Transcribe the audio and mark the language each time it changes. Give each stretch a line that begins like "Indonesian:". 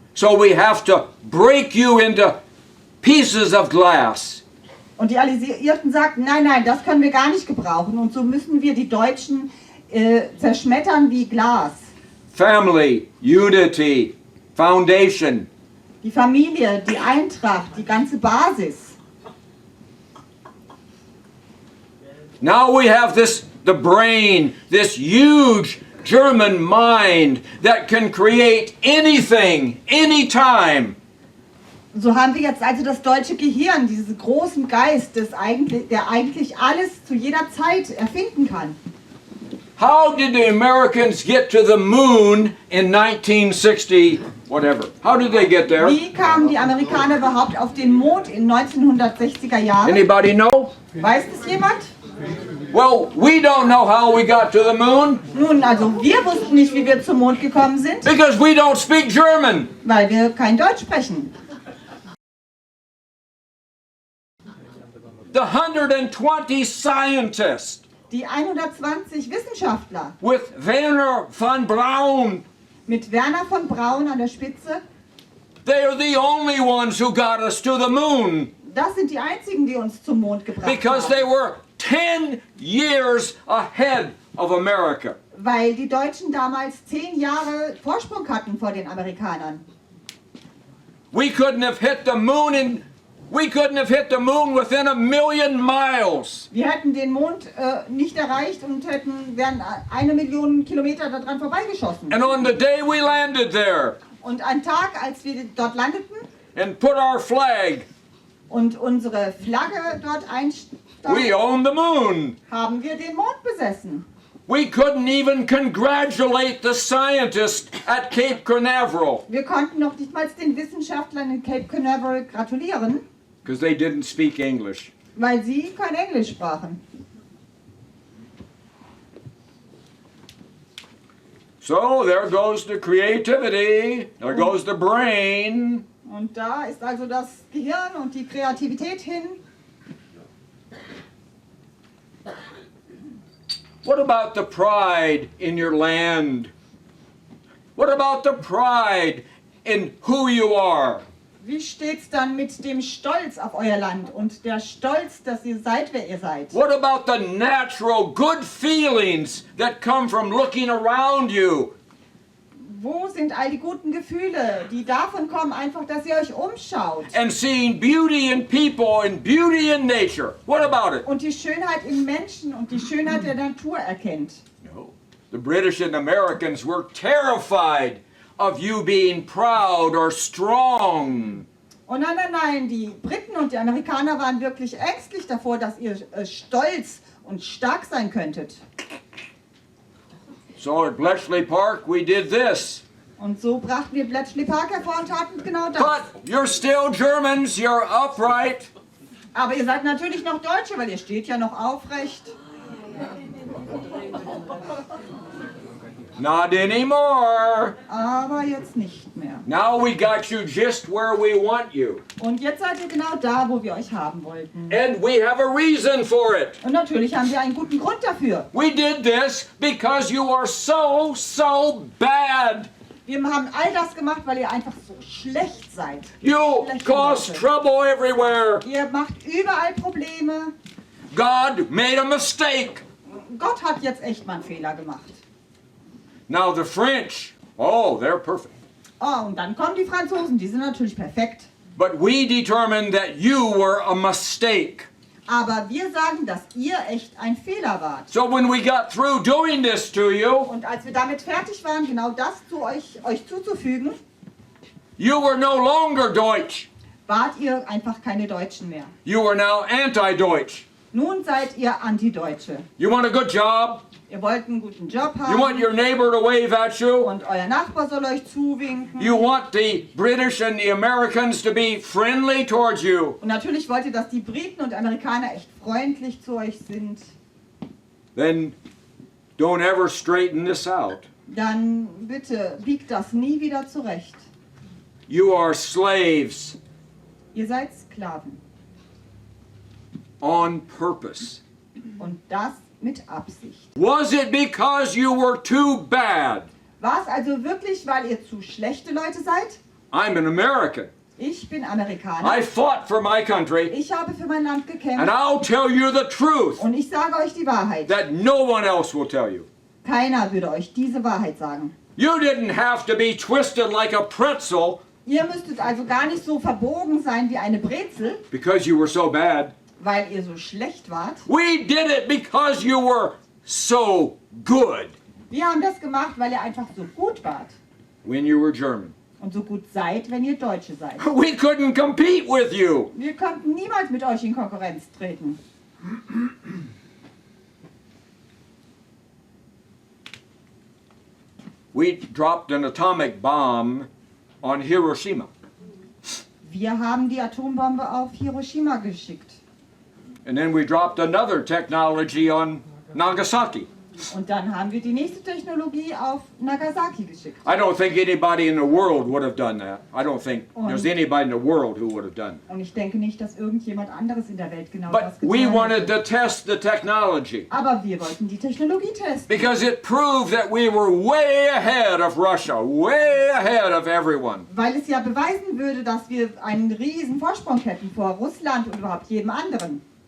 English: So we have to break you into pieces of glass.
German: Und die Alliierten sagten, nein, das können wir gar nicht gebrauchen. Und so müssen wir die Deutschen zerschmettern wie Glas.
English: Family, unity, foundation.
German: Die Familie, die Eintracht, die ganze Basis.
English: Now we have the brain, this huge German mind that can create anything, anytime.
German: So haben wir jetzt also das deutsche Gehirn, diesen großen Geist, der eigentlich alles zu jeder Zeit erfinden kann.
English: How did the Americans get to the moon in 1960, whatever? How did they get there?
German: Wie kamen die Amerikaner überhaupt auf den Mond in 1960er Jahren?
English: Anybody know?
German: Weiß das jemand?
English: Well, we don't know how we got to the moon
German: Nun, also wir wussten nicht, wie wir zum Mond gekommen sind,
English: because we don't speak German.
German: weil wir kein Deutsch sprechen.
English: The 120 scientists
German: Die 120 Wissenschaftler
English: with Werner von Braun,
German: mit Werner von Braun an der Spitze,
English: they are the only ones who got us to the moon
German: das sind die einzigen, die uns zum Mond gebracht
English: because
German: haben.
English: they were 10 years ahead of America.
German: Weil die Deutschen damals 10 Jahre Vorsprung hatten vor den Amerikanern.
English: We couldn't have hit the moon in We couldn't have hit the moon within 1,000,000 miles.
German: Wir hätten den Mond nicht erreicht und wären 1 Million Kilometer daran vorbeigeschossen.
English: And on the day we landed there
German: Und am Tag, als wir dort landeten
English: and put our flag,
German: und unsere Flagge dort
English: we
German: einstaken,
English: owned the moon.
German: haben wir den Mond besessen.
English: We couldn't even congratulate the scientists at Cape Canaveral
German: Wir konnten noch nicht mal den Wissenschaftlern in Cape Canaveral gratulieren,
English: because they didn't speak English.
German: weil sie kein Englisch sprachen.
English: So there goes the creativity, there goes the brain.
German: Und da ist also das Gehirn und die Kreativität hin.
English: What about the pride in your land? What about the pride in who you are?
German: Wie steht's dann mit dem Stolz auf euer Land und der Stolz, dass ihr seid, wer ihr seid?
English: What about the natural good feelings that come from looking around you?
German: Wo sind all die guten Gefühle, die davon kommen, einfach, dass ihr euch umschaut?
English: And seeing beauty in people and beauty in nature. What about it?
German: Und die Schönheit im Menschen und die Schönheit der Natur erkennt.
English: No. The British and Americans were terrified of you being proud or strong.
German: Und nein, die Briten und die Amerikaner waren wirklich ängstlich davor, dass ihr stolz und stark sein könntet.
English: So at Bletchley Park we did this.
German: Und so brachten wir Bletchley Park hervor und taten genau das.
English: But you're still Germans, you're upright.
German: Aber ihr seid natürlich noch Deutsche, weil ihr steht ja noch aufrecht.
English: Not anymore.
German: Aber jetzt nicht mehr.
English: Now we got you just where we want you.
German: Und jetzt seid ihr genau da, wo wir euch haben wollten.
English: And we have a reason for it.
German: Und natürlich haben wir einen guten Grund dafür.
English: We did this because you are so bad.
German: Wir haben all das gemacht, weil ihr einfach so schlecht seid.
English: You
German: Schlechte
English: cause
German: Leute.
English: trouble everywhere.
German: Ihr macht überall Probleme.
English: God made a mistake.
German: Gott hat jetzt echt mal einen Fehler gemacht.
English: Now the French, oh, they're perfect.
German: Oh, und dann kommen die Franzosen, die sind natürlich perfekt.
English: But we determined that you were a mistake.
German: Aber wir sagen, dass ihr echt ein Fehler wart.
English: So when we got through doing this to you,
German: Und als wir damit fertig waren, genau das zu euch zuzufügen,
English: you were no longer Deutsch.
German: wart ihr einfach keine Deutschen mehr.
English: You are now anti-Deutsch.
German: Nun seid ihr Antideutsche.
English: You want a good job?
German: Ihr wollt einen guten Job
English: You want
German: haben
English: your neighbor to wave at you?
German: und euer Nachbar soll euch zuwinken.
English: You want the British and the Americans to be friendly towards you?
German: Und natürlich wollt ihr, dass die Briten und Amerikaner echt freundlich zu euch sind.
English: Then don't ever straighten this out.
German: Dann bitte biegt das nie wieder zurecht.
English: You are slaves
German: Ihr seid Sklaven.
English: on purpose.
German: Und das mit Absicht.
English: Was it because you were too bad?
German: War es also wirklich, weil ihr zu schlechte Leute seid?
English: I'm an American.
German: Ich bin Amerikaner.
English: I fought for my country,
German: Ich habe für mein Land
English: and
German: gekämpft.
English: I'll tell you the truth
German: Und ich sage euch die Wahrheit.
English: that no one else will tell you.
German: Keiner würde euch diese Wahrheit sagen.
English: You didn't have to be twisted like a pretzel
German: Ihr müsstet also gar nicht so verbogen sein wie eine Brezel,
English: because you were so bad.
German: weil ihr so schlecht wart.
English: We did it because you were so good
German: Wir haben das gemacht, weil ihr einfach so gut wart.
English: when you were German.
German: Und so gut seid, wenn ihr Deutsche seid.
English: We couldn't compete with you.
German: Wir könnten niemals mit euch in Konkurrenz treten.
English: We dropped an atomic bomb on Hiroshima.
German: Wir haben die Atombombe auf Hiroshima geschickt.
English: And then we dropped another technology on Nagasaki.
German: Und dann haben wir die nächste Technologie auf Nagasaki geschickt.
English: I don't think anybody in the world would have done that. I don't think there's anybody in the world who would have done it.
German: Und ich denke nicht, dass irgendjemand anderes in der Welt genau
English: But
German: das
English: we
German: getan
English: wanted
German: hätte.
English: to test the technology
German: Aber wir wollten die Technologie testen.
English: because it proved that we were way ahead of Russia, way ahead of everyone.
German: Weil es ja beweisen würde, dass wir einen riesen Vorsprung hätten vor Russland und überhaupt jedem anderen.